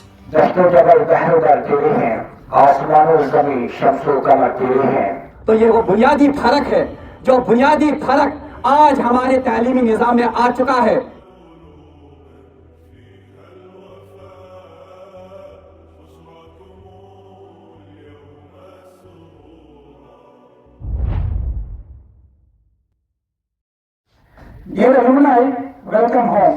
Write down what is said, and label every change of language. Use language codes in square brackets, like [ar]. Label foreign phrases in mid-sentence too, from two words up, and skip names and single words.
[ur] دشت و جبل بحر در تیرے ہیں، آسمان و زمین شمس و قمر تیرے ہیں۔ تو یہ وہ بنیادی فرق ہے جو بنیادی فرق آج ہمارے تعلیمی نظام میں آ چکا ہے۔ [en] Dear alumni, welcome home.